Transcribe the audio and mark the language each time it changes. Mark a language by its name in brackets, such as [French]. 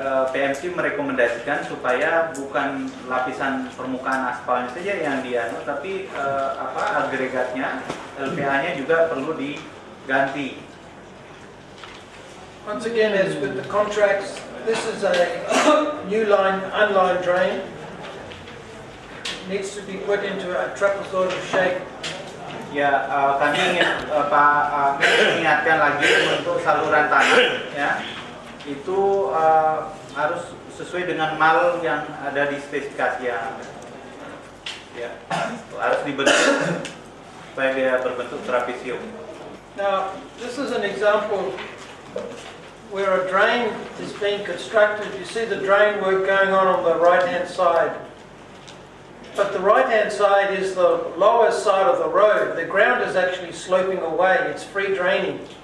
[Indonesian] PMC merekomendasikan supaya bukan lapisan permukaan aspalnya saja yang dianu, tapi agregatnya, LPA-nya juga perlu diganti. [English] Once again, as with the contracts, this is a new line, unlined drain. It needs to be put into a trapezoidal shape. [Indonesian] Ya, kami ingin mengingatkan lagi untuk saluran tanah, ya. Itu harus sesuai dengan mal yang ada di spesifikasi yang ya, harus dibentuk supaya dia berbentuk trapesium. [English] Now, this is an example where a drain is being constructed. You see the drain work going on the right-hand side. But the right-hand side is the lower side of the road. The ground is actually sloping away. It's free draining.